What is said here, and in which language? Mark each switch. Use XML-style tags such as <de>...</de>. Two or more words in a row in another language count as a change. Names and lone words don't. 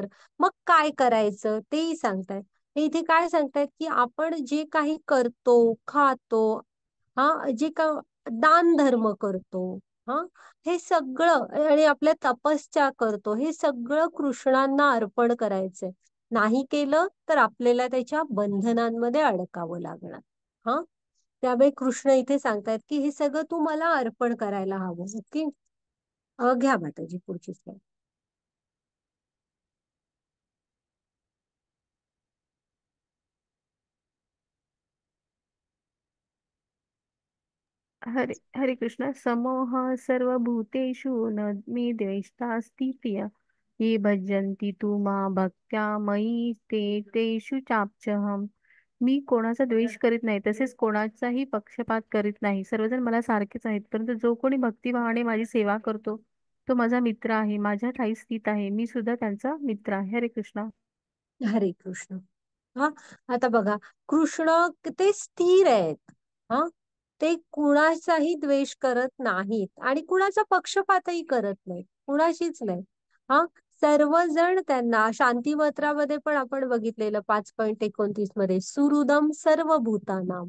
<mr>मग काय करायचं तेही सांगतायत. हे इथे काय सांगतायत, की आपण जे काही करतो, खातो, हा, जे का दान धर्म करतो, हा, हे सगळं आणि आपल्या तपस्या करतो, हे सगळं कृष्णांना अर्पण करायचंय. नाही केलं तर आपल्याला त्याच्या बंधनांमध्ये अडकावं लागणार. हा. त्यामुळे कृष्ण इथे सांगतायत, की हे सगळं तू मला अर्पण करायला हवं. ओके. घ्या माताजी पुढची स्लाइड. हरे हरे कृष्ण.</mr> <sa>समोह सर्वभूतेषु न मे द्वेष्टास्ति प्रिय ये भजन्ति तू मां भक्त्या मयि ते तेषु चाप्यहम्.</sa> <mr>मी कोणाचा द्वेष करीत नाही, तसेच कोणाचाही पक्षपात करीत नाही. सर्वजण मला सारखेच आहेत, परंतु जो कोणी भक्तिभावाने माझी सेवा करतो तो माझा मित्र आहे, माझ्या ठायी स्थित आहे. मी सुद्धा त्यांचा मित्र आहे. हरे कृष्ण. हरे कृष्ण. हा. आता बघा, कृष्ण ते स्थिर आहेत. हा. ते कुणाचाही द्वेष करत नाहीत आणि कुणाचा पक्षपातही करत नाहीत, कुणाशीच नाही. हा. सर्वजण त्यांना शांतिमंत्रामध्ये पण आपण बघितलेलं 5.29 मध्ये,</mr> <sa>सुहृदम सर्व भूतानाम.</sa>